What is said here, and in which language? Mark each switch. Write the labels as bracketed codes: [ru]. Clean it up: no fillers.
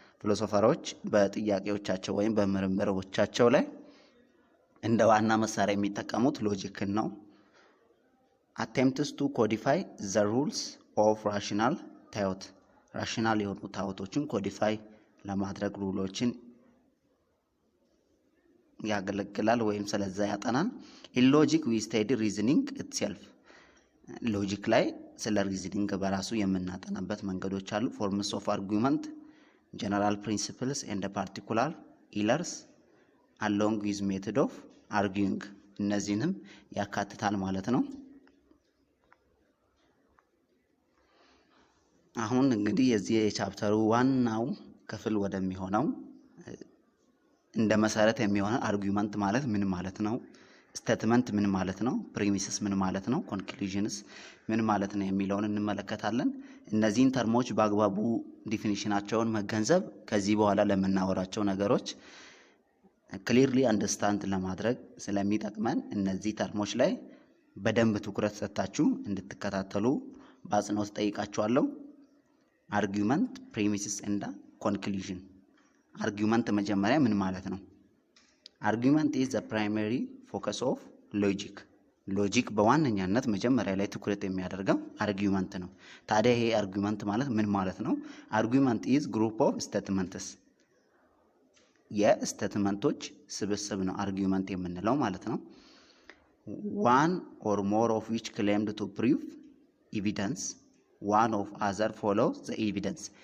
[am] ፊሎሶፈሮች በጥያቄዎቻቸው ወይም በምርምሮቻቸው ላይ እንደ ዋና መሳሪያ የሚጠቀሙት ሎጂክን ነው። [en] attempts to codify the rules of rational thought. [am] rational የሆኑ ታውቶችን ኮዲፋይ ለማድረግ ሩሎችን ያገለግላል ወይም ስለዛ ያጠናል። [en] in logic we study reasoning itself. [am] ሎጂክ ላይ ስለ ሪዝኒንግ በራሱ የምናጠናበት መንገዶች አሉ። [en] forms of argument, general principles and particular errors along with method of arguing. [am] እነዚህንም ያካትታል ማለት ነው። አሁን እንግዲህ የዚህ የቻፕተሩ ዋናው ክፍል ወደሚሆነው እንደ መሰረት የሚሆነው አርጉመንት ማለት ምን ማለት ነው፣ ስቴትመንት ምን ማለት ነው፣ ፕሪሚስስ ምን ማለት ነው፣ ኮንክሉዥንስ ምን ማለት ነው የሚለውን እንመለከታለን። እነዚህን ተርሞች በአግባቡ ዲፊኒሽናቸውን መገንዘብ ከዚህ በኋላ ለምናወራቸው ነገሮች ክሊርሊ አንደርስታንድ ለማድረግ ስለሚጠቅመን እነዚህ ተርሞች ላይ በደንብ ትኩረት ሰጥታችሁ እንድትከታተሉ በአጽንኦት ጠይቃችኋለሁ። አርጉመንት፣ ፕሪሚስስ እና ኮንክሉዥን። አርጉመንት መጀመሪያ ምን ማለት ነው? [en] አርጉመንት is the primary focus of logic. [am] ሎጂክ በዋነኛነት መጀመሪያ ላይ ትኩረት የሚያደርገው አርጉመንት ነው። ታዲያ ይሄ አርጉመንት ማለት ምን ማለት ነው? [en] አርጉመንት is group of statements. [am] የስቴትመንቶች ስብስብ ነው አርጉመንት የምንለው ማለት ነው። [en] one or more of which claimed to prove evidence, one of other follows the evidence.